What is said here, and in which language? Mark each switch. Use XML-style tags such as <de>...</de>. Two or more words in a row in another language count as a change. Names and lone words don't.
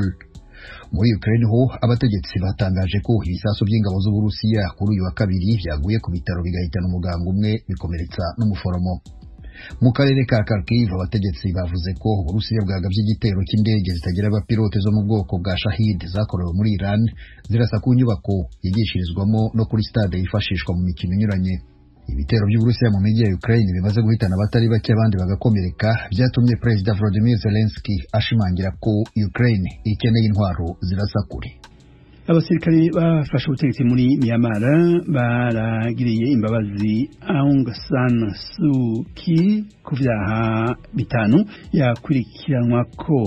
<rw>Muri Ukraine ho abategetsi batangaje ko ibisasu by'ingabo z'Uburusiya kuri uyu wa kabiri byaguye ku bitaro bigahitana umuganga umwe bikomeretsa n'umuforomo. Mu karere ka Kharkiv abategetsi bavuze ko Uburusiya bwagabye igitero cy'indege zitagira abapilote zo mu bwoko bwa Shahid zakorewe muri Iran zirasa ku nyubako yigishirizwamo no kuri stade yifashishwa mu mikino inyuranye. Ibitero by'Uburusiya mu mijyi ya Ukraine bimaze guhitana abatari bake abandi bagakomereka, byatumye President Volodymyr Zelensky ashimangira ko Ukraine ikeneye intwaro zirasa kure. Abasirikari bafashe ubutegetsi muri Myanmar baragiriye imbabazi Aung San Suu Kyi ku vyaha bitanu yakurikiranwa ko.</rw>